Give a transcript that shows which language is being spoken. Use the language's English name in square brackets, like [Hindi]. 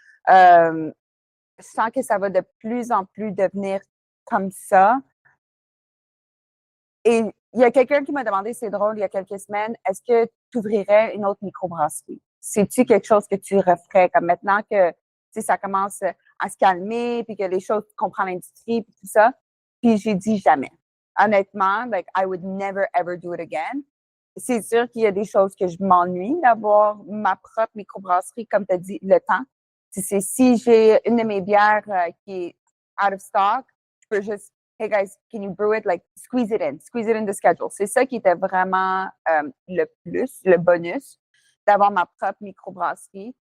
[French] Je sens que ça va de plus en plus devenir comme ça. Et il y a quelqu'un qui m'a demandé, c'est drôle, il y a quelques semaines, est-ce que tu ouvrirais une autre microbrasserie? C'est-tu quelque chose que tu referais comme maintenant que ça commence à se calmer, puis que les choses, tu comprends l'industrie, puis tout ça? Puis j'ai dit jamais. Honnêtement, [English] like, I would never ever do it again. [French] C'est sûr qu'il y a des choses que je m'ennuie d'avoir ma propre microbrasserie, comme tu as dit, le temps. Si j'ai une de mes bières qui est out of stock, je peux juste, [English] hey guys, can you brew it? Like, squeeze it in the schedule. [French] C'est ça qui était vraiment le plus, le bonus, d'avoir ma propre microbrasserie.